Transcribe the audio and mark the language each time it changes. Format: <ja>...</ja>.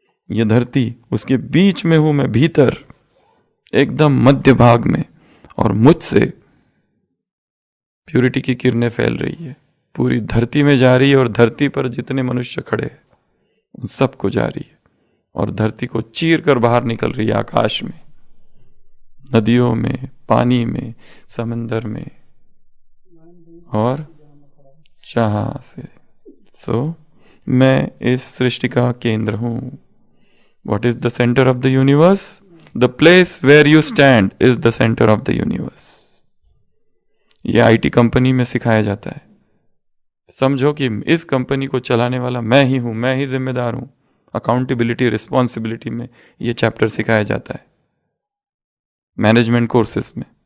<hi>यह धरती, उसके बीच में हूं मैं, भीतर एकदम मध्य भाग में, और मुझसे प्यूरिटी की किरणें फैल रही है, पूरी धरती में जा रही है, और धरती पर जितने मनुष्य खड़े हैं उन सबको जा रही है, और धरती को चीर कर बाहर निकल रही है आकाश में, नदियों में, पानी में, समंदर में, और जहां से। सो मैं इस सृष्टि का केंद्र हूं।</hi> <en>What is the center of the universe? The place where you stand is the center of the universe.</en> <hi>यह आईटी कंपनी में सिखाया जाता है। समझो कि इस कंपनी को चलाने वाला मैं ही हूं, मैं ही जिम्मेदार हूं। अकाउंटेबिलिटी, रिस्पॉन्सिबिलिटी में यह चैप्टर सिखाया जाता है मैनेजमेंट कोर्सेस में।</hi>